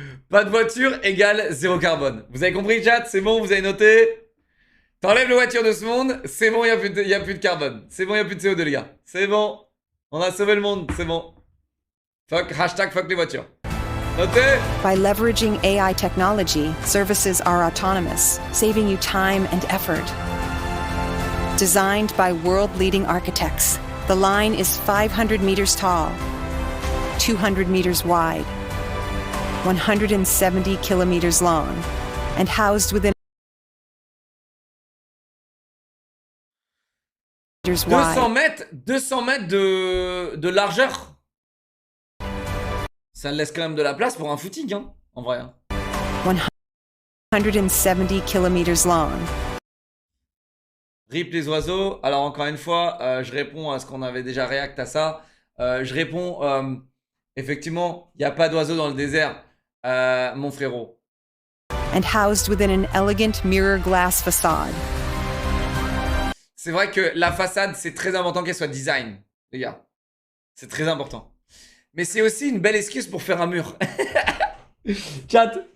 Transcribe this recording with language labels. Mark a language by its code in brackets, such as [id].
[fr] Pas de voiture égale 0 carbone. Vous avez compris, chat? C'est bon, vous avez noté? T'enlèves les voitures de ce monde, c'est bon, il n'y a plus de carbone. C'est bon, il n'y a plus de CO2, les gars. C'est bon. On a sauvé le monde, c'est bon. Hashtag fuck les voitures. Notez. [en] By leveraging AI technology, services are autonomous, saving you time and effort. Designed by world-leading architects, the line is 500 meters tall, 200 meters wide, 170 kilometers long, and housed within [fr] 200 mètres de largeur. Ça laisse quand même de la place pour un footing, hein, en vrai. [en] 170 kilometers long. [fr] Rip les oiseaux. Alors encore une fois, je réponds à ce qu'on avait déjà réact à ça. Je réponds, effectivement, il n'y a pas d'oiseaux dans le désert, mon frérot. [en] And housed within an elegant mirror glass facade. [fr] C'est vrai que la façade, c'est très important qu'elle soit design, les gars. C'est très important. Mais c'est aussi une belle excuse pour faire un mur. Chat.